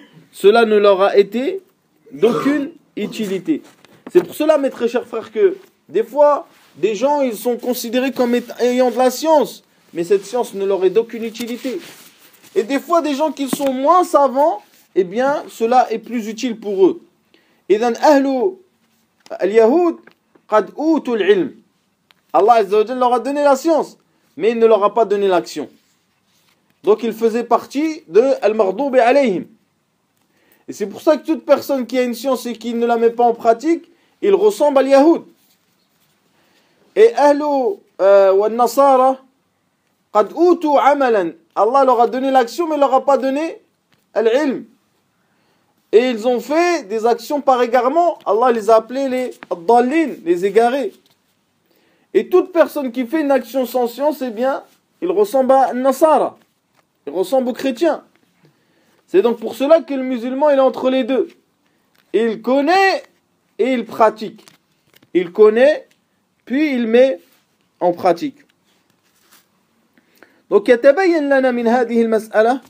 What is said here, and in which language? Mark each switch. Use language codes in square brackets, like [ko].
[fr] Cela ne leur a été d'aucune utilité. C'est pour cela, mes très chers frères, que des fois, des gens, ils sont considérés comme ayant de la science, mais cette science ne leur est d'aucune utilité. Et des fois, des gens qui sont moins savants, eh bien, cela est plus utile pour eux. [ar] إذن أهل اليهود قد أوتوا العلم. الله عز وجل [fr] leur a donné la science, mais il ne leur a pas donné l'action. Donc il faisait partie de [ar] المغضوب عليهم. [fr] Et c'est pour ça que toute personne qui a une science et qui ne la met pas en pratique, il ressemble à اليهود. [ar] Et أهل والنصارى قد أوتوا عملا. [fr] Allah leur a donné l'action, mais il ne leur a pas donné العلم. Et ils ont fait des actions par égarement. Allah les a appelés les dallin, les égarés. Et toute personne qui fait une action sans science, eh bien, il ressemble à Nasara. Il ressemble aux chrétiens. C'est donc pour cela que le musulman, il est entre les deux. Il connaît et il pratique. Il connaît, puis il met en pratique. Donc, [ar] يتبين لنا من هذه المسألة.